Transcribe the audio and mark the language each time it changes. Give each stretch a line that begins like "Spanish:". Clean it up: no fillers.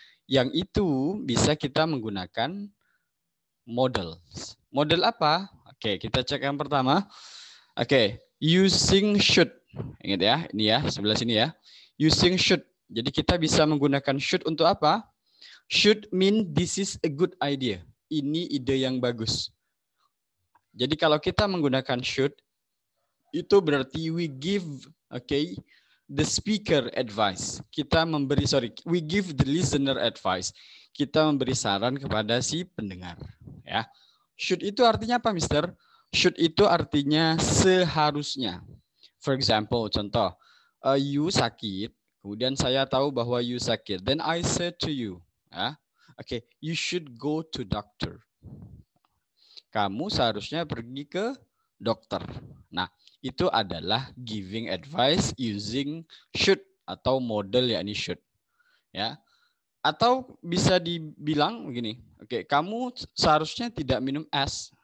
Indonesian: Yang itu bisa kita menggunakan model. Model apa? Oke, kita cek yang pertama. Oke, using should. Ingat ya, ini ya, sebelah sini ya. Using should. Jadi kita bisa menggunakan should untuk apa?
English: Should mean this is a good idea.
Indonesian: Ini ide yang bagus. Jadi kalau kita menggunakan should, itu berarti
English: we give, the speaker advice. We give the listener advice.
Indonesian: Kita memberi saran kepada si pendengar. Ya, should itu artinya apa, Mister? Should itu artinya seharusnya.
English: For example,
Indonesian: contoh, you sakit, kemudian saya tahu bahwa you sakit.
English: Then I said to you, you should go to doctor.
Indonesian: Kamu seharusnya pergi ke dokter. Nah, itu adalah
English: giving advice using should
Indonesian: atau model yakni should. Ya. Atau bisa dibilang begini, kamu seharusnya tidak minum es.